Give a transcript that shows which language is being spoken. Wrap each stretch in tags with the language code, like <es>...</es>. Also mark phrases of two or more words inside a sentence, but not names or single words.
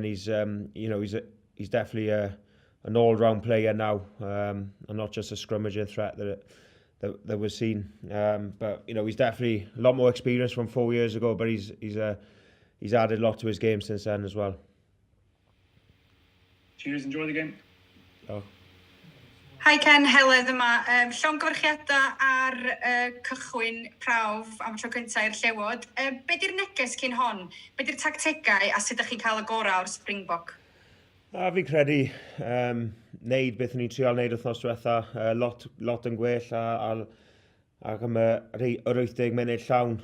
<en>He's definitely an all-round player now, and not just a scrummaging threat that was seen. But he's definitely a lot more experience from 4 years ago, but he's added a lot to his game since then as well. Cheers, enjoy the game. Oh.</en> <cy>Hi Ken, Heledd yma. Llongyfarchiadau ar cychwyn prawf am tro cyntaf i'r llewod. Be di'r neges cyn hon? Be di'r tactegau a sut ydych chi'n cael y gorau o'r Springbok? Fi'n credu wneud beth ni'n trial wneud wythnos diwetha, lot yn gwell ac am yr 80 munud llawn.</cy>